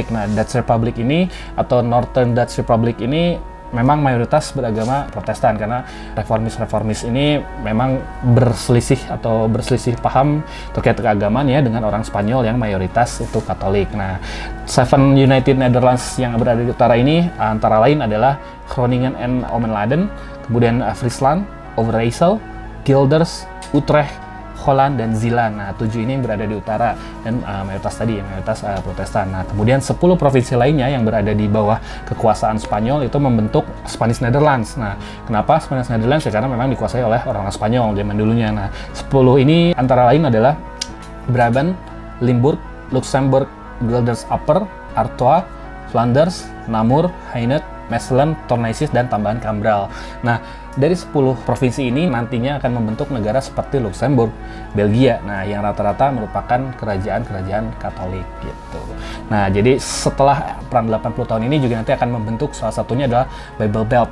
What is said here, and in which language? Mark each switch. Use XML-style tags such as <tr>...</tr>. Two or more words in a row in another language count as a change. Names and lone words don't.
<id>Nah, Dutch Republic ini atau Northern Dutch Republic ini memang mayoritas beragama Protestan, karena reformis ini memang berselisih paham terkait keagamaan ya dengan orang Spanyol yang mayoritas itu Katolik. Nah, Seven United Netherlands yang berada di utara ini antara lain adalah Groningen en Ommelanden, kemudian Friesland, Overijssel, Guelders, Utrecht, Holland, dan Zeeland. Nah, 7 ini yang berada di utara dan mayoritas Protestan. Nah, kemudian 10 provinsi lainnya yang berada di bawah kekuasaan Spanyol itu membentuk Spanish Netherlands. Nah, kenapa Spanish Netherlands? Ya karena memang dikuasai oleh orang-orang Spanyol zaman dulunya. Nah, 10 ini antara lain adalah Brabant, Limburg, Luxembourg, Guelders Upper, Artois, Flanders, Namur, Hainaut, Mechelen, Tournaisis, dan tambahan Cambrai. Nah, dari 10 provinsi ini nantinya akan membentuk negara seperti Luxembourg, Belgia, nah yang rata-rata merupakan kerajaan-kerajaan Katolik gitu. Nah, jadi setelah perang 80 tahun ini juga nanti akan membentuk salah satunya adalah Bible Belt.</id>